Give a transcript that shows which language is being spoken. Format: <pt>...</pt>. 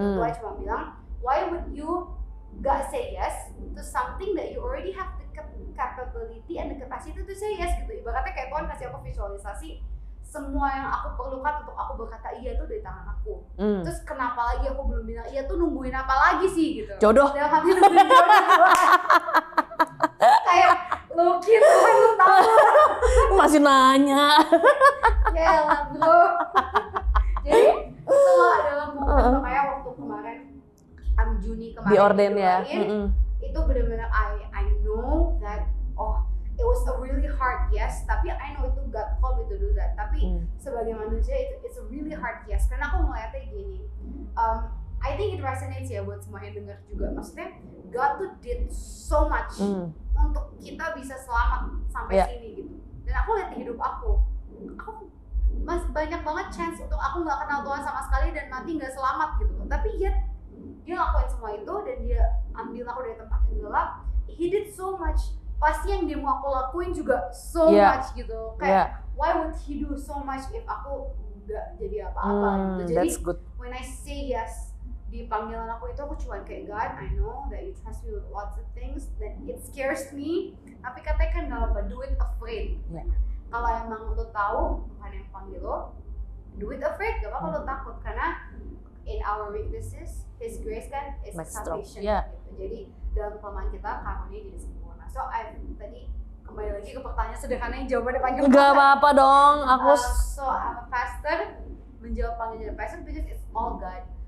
<id>Tuhan cuma bilang,</id> <en>why would you gak say yes to something that you already have the capability and the capacity to say yes gitu.</en> <id>Ibaratnya kayak Tuhan kasih aku visualisasi, semua yang aku perlukan untuk aku berkata iya tuh dari tangan aku. Terus kenapa lagi aku belum bilang iya tuh, nungguin apa lagi sih gitu. Jodoh. Dalam hati nungguin jodoh. Kayak Loki Tuhan, lu tahu. Masih nanya. Ya lah bro. Jadi setelah dalam momen kayak waktu kemarin Juni kemarin di orden ya. Itu benar-benar</id> <en>I know that it was a really hard yes, tapi I know itu God called me to do that.</en> <id>Tapi sebagai manusia</id> <en>it's a really hard yes,</en> <id>karena aku ngeliatnya gini,</id> <en>I think it resonates</en> <id>ya buat semua yang dengar juga. Maksudnya God tuh did so much untuk kita bisa selamat sampai sini gitu. Dan aku lihat di hidup aku banyak banget chance untuk aku nggak kenal Tuhan sama sekali dan mati nggak selamat gitu. Tapi yet dia lakuin semua itu dan dia ambil aku dari tempat yang gelap.</id> <en>He did so much.</en> <id>Pasti yang dia mau aku lakuin juga so much gitu. Kayak</id> <en>why would he do so much if</en> <id>aku nggak jadi apa-apa gitu.</id> <en>Jadi when I say yes</en> <id>di panggilan aku itu, aku cuma kayak,</id> <en>God, I know that you trust me with lots of things, that it scares me.</en> <id>Tapi katanya kan gak apa,</id> <en>do it afraid.</en> <id>Kalau emang lo tahu Tuhan yang panggil lo, do it afraid, gak apa-apa lo takut.</id> <en>Karena in our weaknesses, His grace kan is sufficient gitu.</en> <id>Jadi dalam kelemahan kita, karunia jadi sempurna. So tadi kembali lagi ke pertanyaan sederhana yang jawabannya panjang. Gak apa-apa dong, aku</id> <en>so I'm a pastor,</en> <id>menjawab panggilan pastor</id> <en>because it's all God.</en>